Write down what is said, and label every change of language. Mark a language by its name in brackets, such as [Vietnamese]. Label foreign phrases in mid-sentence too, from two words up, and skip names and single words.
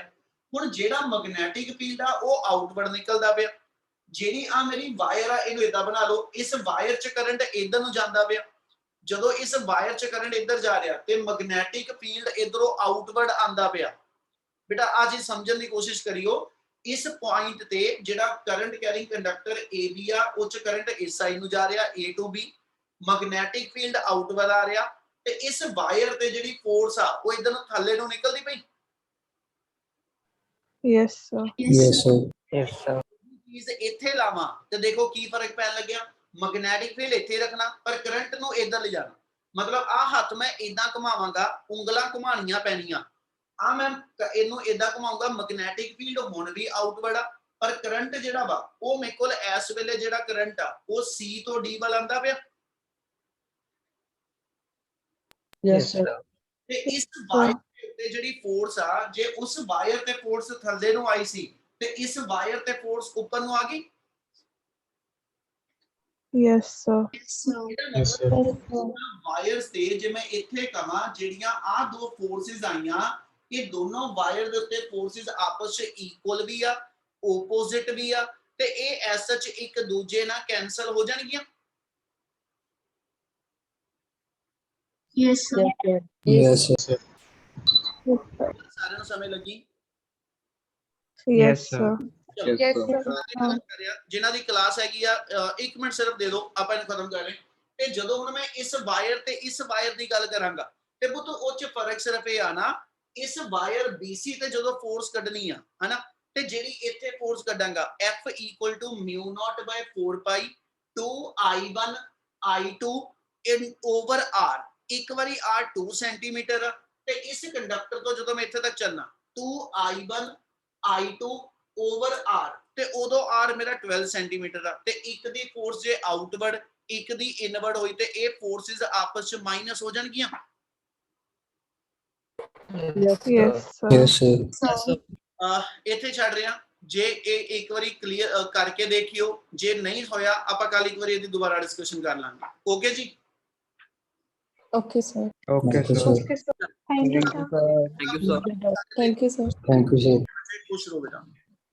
[Punjabi] ਹੁਣ ਜਿਹੜਾ [English] magnetic field [Punjabi] ਆ ਉਹ ਆਊਟਵਰਡ ਨਿਕਲਦਾ ਪਿਆ, ਜਿਹੜੀ ਆ ਮੇਰੀ ਵਾਇਰ ਆ ਇਹਨੂੰ ਇਦਾਂ ਬਣਾ ਲਓ, ਇਸ ਵਾਇਰ ਚ ਕਰੰਟ ਇਧਰ ਨੂੰ ਜਾਂਦਾ ਪਿਆ, ਜਦੋਂ ਇਸ ਵਾਇਰ ਚ ਕਰੰਟ ਇੱਧਰ ਜਾ ਰਿਹਾ ਤੇ [English] magnetic field [Punjabi] ਇਧਰੋਂ ਆਊਟਵਰਡ ਆਂਦਾ ਪਿਆ। ਬੇਟਾ ਆ ਚੀਜ਼ ਸਮਝਣ ਦੀ ਕੋਸ਼ਿਸ਼ ਕਰਿਓ, ਇਸ ਪੁਆਇੰਟ ਤੇ ਜਿਹੜਾ [English] current carrying conductor [Punjabi] AB ਆ ਉਹ ਚ ਕਰੰਟ ਇਸ ਸਾਈਡ ਨੂੰ ਜਾ ਰਿਹਾ [English] A to B, magnetic field outward [Punjabi] ਆ ਰਿਹਾ ਤੇ ਇਸ ਵਾਇਰ ਤੇ ਜਿਹੜੀ ਫੋਰਸ ਆ ਉਹ ਇਧਰ ਨੂੰ ਥੱਲੇ ਨੂੰ ਨਿਕਲਦੀ ਪਈ। [English] Yes, sir. Yes, sir. Yes, sir. [Punjabi] ਚੀਜ਼ ਇੱਥੇ ਲਾਵਾਂ ਤੇ ਦੇਖੋ ਕੀ ਫਰਕ ਪੈਣ ਲੱਗਿਆ, [English] magnetic field [Punjabi] ਇੱਥੇ ਰੱਖਣਾ ਪਰ ਕਰੰਟ ਨੂੰ ਇੱਧਰ ਲਿਜਾਣਾ, ਮਤਲਬ ਆ ਹੱਥ ਮੈਂ ਇਦਾਂ ਘੁਮਾਵਾਂਗਾ, ਉਂਗਲਾਂ ਘੁਮਾਣੀਆਂ ਪੈਣੀਆਂ, ਆ ਮੈਂ ਇਹਨੂੰ ਇਦਾਂ ਘੁਮਾਉਂਗਾ, [English] magnetic field [Punjabi] ਹੁਣ ਵੀ ਆਊਟਵਰਡ ਆ ਪਰ ਕਰੰਟ ਜਿਹੜਾ ਵਾ ਉਹ ਮੇਰੇ ਕੋਲ ਇਸ ਵੇਲੇ ਜਿਹੜਾ ਕਰੰਟ ਆ ਉਹ C ਤੋਂ D ਵੱਲ ਆਂਦਾ ਪਿਆ। [English] Yes, sir. [Punjabi] ਤੇ ਇਸ ਵਾਇਰ ਤੇ ਜਿਹੜੀ ਫੋਰਸ ਆ ਜੇ ਉਸ ਵਾਇਰ ਤੇ ਫੋਰਸ ਥੱਲੇ ਨੂੰ ਆਈ ਸੀ ਤੇ ਇਸ ਵਾਇਰ ਤੇ ਫੋਰਸ ਉੱਪਰ ਨੂੰ ਆ ਗਈ। [English] Yes, sir. Yes, sir. [Punjabi] ਵਾਇਰਸ ਤੇ ਜੇ ਮੈਂ ਇੱਥੇ ਕਹਾਂ ਜਿਹੜੀਆਂ ਆ ਦੋ ਫੋਰਸਿਸ ਆਈਆਂ, ਇਹ ਦੋਨੋਂ ਵਾਇਰ ਦੇ ਉੱਤੇ ਫੋਰਸਿਸ ਆਪਸ ਵਿੱਚ ਇਕੁਅਲ ਵੀ ਆ, ਆਪੋਜ਼ਿਟ ਵੀ ਆ, ਤੇ ਇਹ ਐਸ ਸੱਚ ਇੱਕ ਦੂਜੇ ਨਾਲ ਕੈਨਸਲ ਹੋ ਜਾਣਗੀਆਂ। [English] Yes, sir. Yes, sir. [Punjabi] ਸਾਰਿਆਂ ਨੂੰ ਸਮਝ ਲੱਗੀ? [English] Yes, sir. sir. [Punjabi] ਚਲੋ [English] Yes, sir. [Punjabi] ਜਿਨ੍ਹਾਂ ਦੀ ਕਲਾਸ ਹੈਗੀ ਆ 1 ਮਿੰਟ ਸਿਰਫ ਦੇ ਦਿਓ, ਆਪਾਂ ਇਹਨੂੰ ਖਤਮ ਕਰ ਰਹੇ। ਤੇ ਜਦੋਂ ਹੁਣ ਮੈਂ ਇਸ ਵਾਇਰ ਤੇ ਇਸ ਵਾਇਰ ਦੀ ਗੱਲ ਕਰਾਂਗਾ ਤੇ ਪੁੱਤ ਉਹ ਚ ਫਰਕ ਸਿਰਫ ਇਹ ਆ ਨਾ, ਇਸ ਵਾਇਰ BC ਤੇ ਜਦੋਂ ਫੋਰਸ ਕੱਢਣੀ ਆ ਹਨਾ, ਤੇ ਜਿਹੜੀ ਇੱਥੇ ਫੋਰਸ ਕੱਢਾਂਗਾ F = μ0/4 ਪਾਈ 2I1 I2 / R। ਇੱਕ ਵਾਰੀ R 2 ਸੈਂਟੀਮੀਟਰ ਆ, ਤੇ ਇਸ ਕੰਡਕਟਰ ਤੋਂ ਜਦੋਂ ਮੈਂ ਇੱਥੇ ਤੱਕ ਚੱਲਣਾ 2I1 I2 / R, ਤੇ ਉਦੋਂ R ਮੇਰਾ 12 ਸੈਂਟੀਮੀਟਰ ਆ, ਤੇ ਇੱਕ ਦੀ ਫੋਰਸ ਜੇ ਆਊਟਵਰਡ ਇੱਕ ਦੀ ਇਨਵਰਡ ਹੋਈ ਤੇ ਇਹ ਫੋਰਸਿਸ ਆਪਸ ਚ ਮਾਈਨਸ ਹੋ ਜਾਣਗੀਆਂ। [English] Yes, sir. Yes, sir. [Punjabi] ਇੱਥੇ ਛੱਡ ਰਿਹਾ, ਜੇ ਇਹ ਇੱਕ ਵਾਰੀ ਕਲੀਅਰ ਕਰਕੇ ਦੇਖਿਓ, ਜੇ ਨਹੀਂ ਹੋਇਆ ਆਪਾਂ ਕੱਲ ਇੱਕ ਵਾਰੀ ਇਹਦੀ ਦੁਬਾਰਾ ਡਿਸਕਸ਼ਨ ਕਰ ਲਾਂਗੇ। ਓਕੇ ਜੀ, [English] Okay, sir. Okay, Okay, sir. sir. Okay, sir. Thank you, sir. Thank you, sir. Thank you, sir. Thank you, sir. [Punjabi] ਖੁਸ਼ ਰਹੋ ਬੇਟਾ।